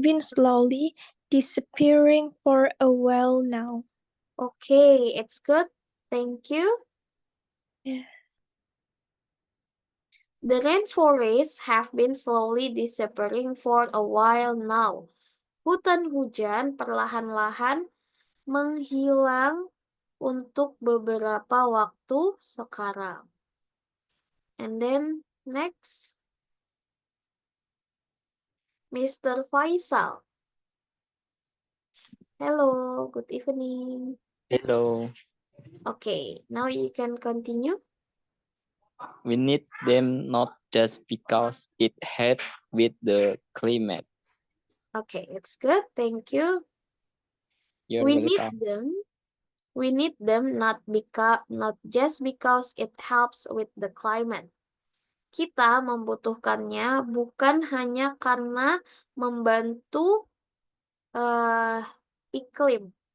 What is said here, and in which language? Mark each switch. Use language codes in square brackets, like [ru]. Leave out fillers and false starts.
[en] been slowly disappearing for a while now. Okay, it's good. Thank you. Yeah. The rainforests have been slowly disappearing for a while now. [id] Hutan hujan perlahan-lahan menghilang untuk beberapa waktu sekarang. [en] And then next, Mr. Faisal. Hello, good evening. Hello. Okay, now you can continue. We need them not just because it helps with the climate. Okay, it's good. Thank you. You're We need welcome. them. We need them not just because it helps with the climate. [id] Kita membutuhkannya bukan hanya karena membantu iklim.